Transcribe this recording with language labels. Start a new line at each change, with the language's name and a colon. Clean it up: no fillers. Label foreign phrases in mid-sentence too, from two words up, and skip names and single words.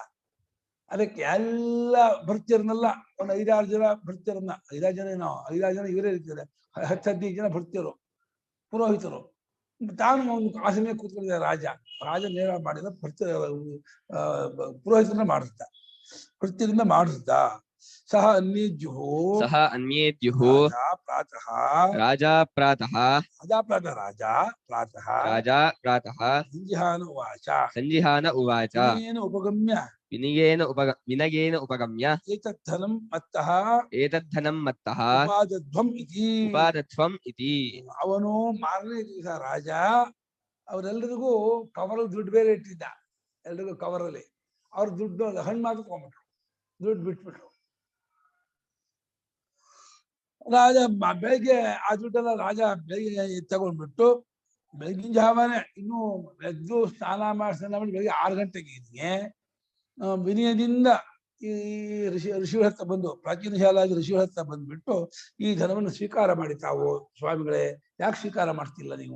Kannada: ಅದಕ್ಕೆ ಎಲ್ಲ ಭೃತ್ಯರನ್ನೆಲ್ಲ ಒಂದು 5-6 ಜನ ಭೃತ್ಯರನ್ನ, 5 ಜನ ಏನೋ 5 ಜನ ಇವರೇ ಇರ್ತಾರೆ, 10-15 ಜನ ಭೃತ್ಯರು ಪುರೋಹಿತರು. ತಾನು ಒಂದು ಆಸನೆ ಕೂತ್ಕೊಂಡಿದ್ದ ರಾಜ ನೇರ ಮಾಡಿದ ಪುರೋಹಿತರನ್ನ ಮಾಡಿದ್ದ, ಭೃತ್ಯರಿಂದ ಮಾಡಿದ್ದ. ಸಹ
Sanskrit: अन्येद्युः राजा प्रातः सञ्जिहान उवाच विनयेन उपगम्य एतद्धनं मत्तः उपादध्वम् इति.
Kannada: ಅವನು ಮಾರನೇ ದಿವಸ ರಾಜ ಅವರೆಲ್ಲರಿಗೂ ಕವರಲ್ಲಿ ದುಡ್ಡು ಬೇರೆ ಇಟ್ಟಿದ್ದ, ಎಲ್ರಿಗೂ ಕವರಲ್ಲಿ. ಅವ್ರ ದುಡ್ಡು ಹಣ್ಣು ಮಾತ್ರ ತಗೊಂಡ್ಬಿಟ್ರು, ದುಡ್ಡು ಬಿಟ್ಬಿಟ್ರು. ರಾಜ ಬೆಳಗ್ಗೆ ಆ ದುಡ್ಡೆಲ್ಲ ರಾಜ ಬೆಳಗ್ಗೆ ತಗೊಂಡ್ಬಿಟ್ಟು ಬೆಳಗಿನ ಜಾವನೆ ಇನ್ನೂ ಎದ್ದು ಸ್ನಾನ ಮಾಡಿ ಬೆಳಗ್ಗೆ 6 ಗಂಟೆಗೆ ಇದಕ್ಕೆ ವಿನಯದಿಂದ ಈ ಋಷಿಗಳ ಹತ್ರ ಬಂದು, ಪ್ರಾಚೀನ ಶಾಲಾದಿ ಋಷಿಗಳ ಹತ್ರ ಬಂದ್ಬಿಟ್ಟು ಈ ಧನವನ್ನು ಸ್ವೀಕಾರ ಮಾಡಿ ತಾವು ಸ್ವಾಮಿಗಳೇ, ಯಾಕೆ ಸ್ವೀಕಾರ ಮಾಡ್ತಿಲ್ಲ ನೀವು?